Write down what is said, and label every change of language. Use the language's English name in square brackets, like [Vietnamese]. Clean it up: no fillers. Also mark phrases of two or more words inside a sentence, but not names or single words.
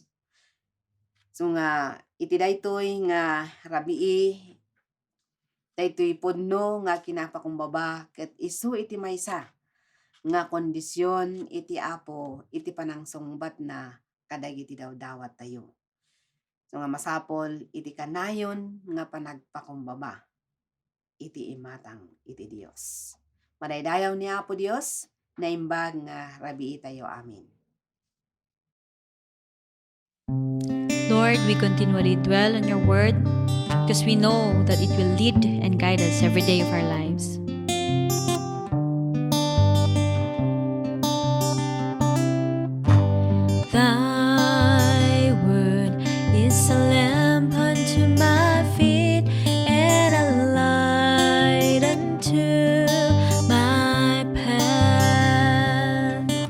[Iloko] So nga iti daytoy nga rabii daytoy pudno nga kinapakumbaba ket isu iti maysa nga kondisyon iti Apo iti panangsungbat na kadagiti dawdawat tayo. So nga masapol iti kanayon nga panagpakumbaba iti imatang iti Dios. Madaydayaw ni Apo Dios naimbag nga rabii tayo. Amen. [English] Lord, we continually dwell on your word because we know that it will lead and guide us every day of our lives. Thy word is a lamp unto my feet and a light unto my path.